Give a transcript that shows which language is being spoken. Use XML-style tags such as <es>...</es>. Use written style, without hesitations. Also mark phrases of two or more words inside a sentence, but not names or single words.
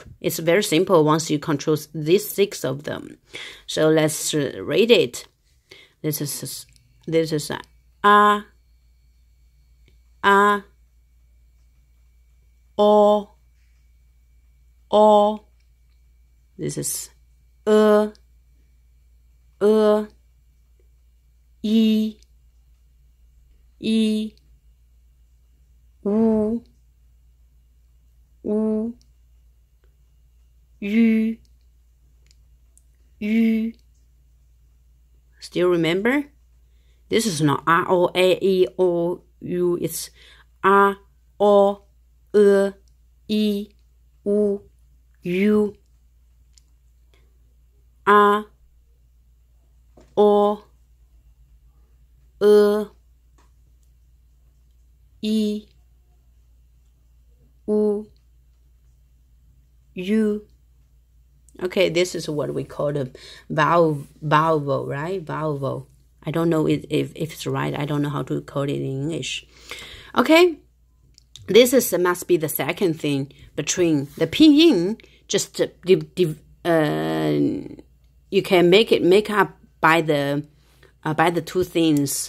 <en>It's very simple once you control these 6 of them. So let's read it. This is a, o. This is e, u, u. Still remember? This is not R, O, A, E, O, U. It's R, O, E, U, U. R, O, E, U, U. Okay, this is what we call the vowel, right? Vowel. I don't know if it's right. I don't know how to call it in English. Okay, this is must be the second thing between the pinyin. Just you can make up by the 2 things.</en>